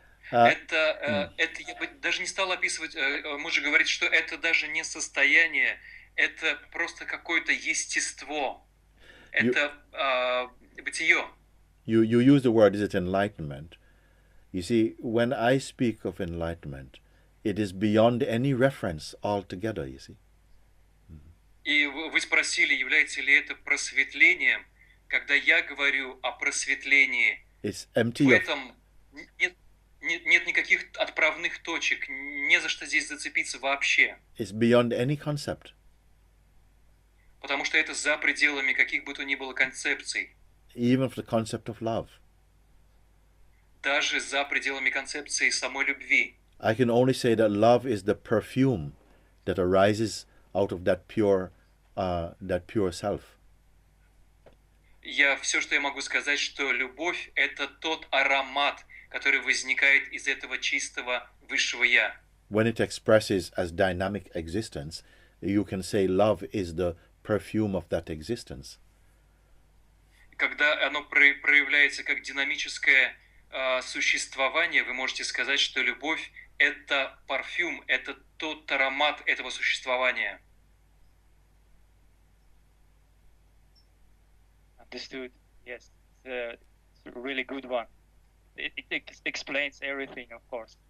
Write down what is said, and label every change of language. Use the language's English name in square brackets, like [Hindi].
[Russian] Это я бы даже не стал описывать, Муджи говорит, что это даже не состояние, это просто какое-то естество, это бытие. [English] You use the word, is it enlightenment? You see, when I speak of enlightenment, it is beyond any reference altogether, you see. [Russian] И вы спросили, является ли это просветлением, когда я говорю о просветлении, [English] It's empty [Russian] в [English] of... [Russian] этом нет никаких отправных точек, не за что здесь зацепиться вообще. [English] It's beyond any concept. [Russian] Потому что это за пределами каких бы то ни было концепций. [English] Even of the concept of love. [Russian] Даже за пределами концепции самой любви. [English] I can only say that love is the perfume that arises out of that pure self. [Russian] Все, что я могу сказать, что любовь — это тот аромат, который возникает из этого чистого высшего я. [English] When it expresses as dynamic existence, you can say love is the perfume of that existence. [Russian] Когда оно проявляется как динамическое существование, вы можете сказать, что любовь — это парфюм, это тот аромат этого существования. [English] Understood. Yes, it's a really good one. It explains everything, of course.